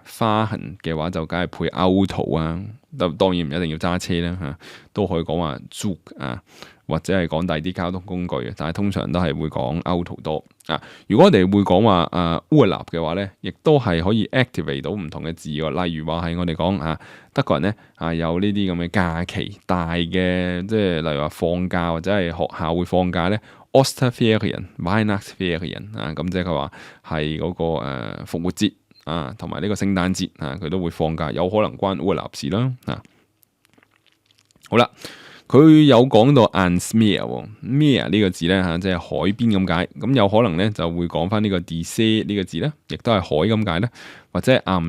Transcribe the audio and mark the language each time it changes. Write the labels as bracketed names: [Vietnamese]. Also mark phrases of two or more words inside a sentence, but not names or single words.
[Cantonese] 花痕嘅話就梗係配 auto 啊，當然唔一定要揸車啦嚇，都可以講話 Zug 啊，或者係講第二啲交通工具嘅，但係通常都係會講 auto 多啊。如果我哋會講話Urlaub 嘅話咧，亦都係可以 activate 到唔同嘅字喎。例如話係我哋講德國人咧有呢啲咁嘅假期大嘅，即係例如話放假或者係學校會放假咧。 [German] Osterferien、Weihnachtsferien [Cantonese] 咁即係佢話係嗰個復活節同埋呢個聖誕節佢都會放假，有可能關 Urlaub 事啦好啦，佢有講到 [German] ans Meer [Cantonese] 呢個字咧即係海邊咁解，咁有可能咧就會講翻呢個 [German] die See [Cantonese] 呢個字咧，亦都係海咁解咧，或者 am